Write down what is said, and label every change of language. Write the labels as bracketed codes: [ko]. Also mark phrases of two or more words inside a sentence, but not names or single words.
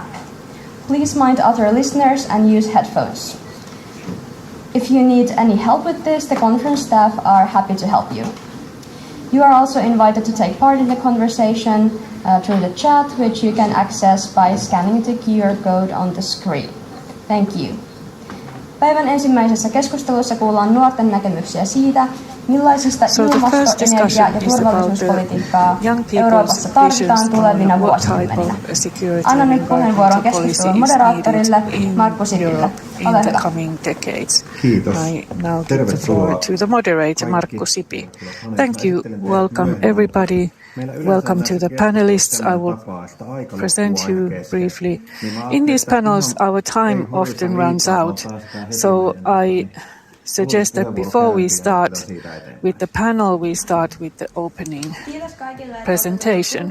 [en] Please mind other listeners and use headphones. If you need any help with this, the conference staff are happy to help you. You are also invited to take part in the conversation through the chat, which you can access by scanning the QR code on the screen. Thank you. [fi] Päivän ensimmäisessä keskustelussa kuullaan nuorten näkemyksiä siitä, millaisista ilmasto-, energia- ja turvallisuuspolitiikkaa Euroopassa tarvitaan tulevina vuosikymmeninä. Annan nyt puheenvuoron keskustelun moderaattorille Markku Sipille. Ole hyvä. Kiitos. Tervetuloa. [en] To the moderator, Markku Sipi. Thank you. Welcome everybody. Welcome to the panelists. I will present you briefly. In these panels, our time often runs out, so I suggest that before we start with the panel, we start with the opening presentation.